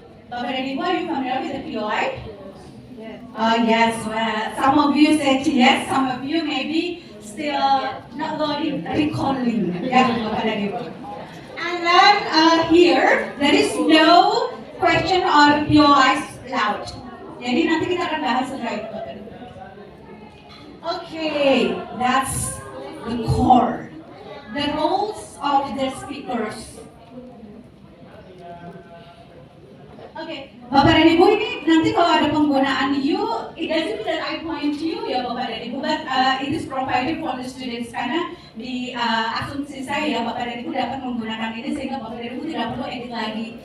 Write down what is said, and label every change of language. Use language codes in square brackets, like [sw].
[en] Bapak dan Ibu, are you familiar with the POI? Yes, well, some of you said yes, some of you maybe still not recalling. Yeah, Bapak dan Ibu. And then here, there is no question or POIs allowed. [id] Jadi nanti kita akan bahas setelah itu, Bapak dan Ibu. [en] Okay, that's the core. The roles of the speakers. [id] Okay, Bapak dan Ibu, ini nanti kalau ada penggunaan you, [en] it doesn't mean that I point you [id] ya Bapak dan Ibu, [en] but it is provided for the students [id] karena di asumsi saya Bapak dan Ibu dapat menggunakan ini sehingga Bapak dan Ibu tidak perlu edit lagi.